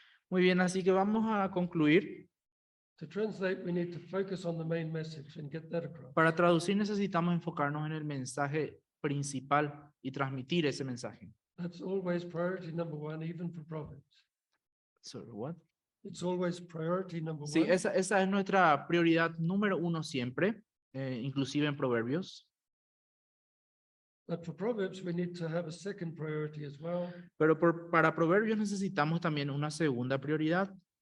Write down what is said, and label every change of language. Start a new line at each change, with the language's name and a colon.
Spanish: Muy bien, así que vamos a concluir.
English: To translate, we need to focus on the main message and get that across.
Spanish: Para traducir necesitamos enfocarnos en el mensaje principal y transmitir ese mensaje.
English: That's always priority number one, even for Proverbs. Sorry, what? It's always priority number
Spanish: Sí,
English: one.
Spanish: esa es nuestra prioridad número uno siempre, inclusive en Proverbios.
English: But for Proverbs, we need to have a second priority as well,
Spanish: Pero para Proverbios necesitamos también una segunda prioridad,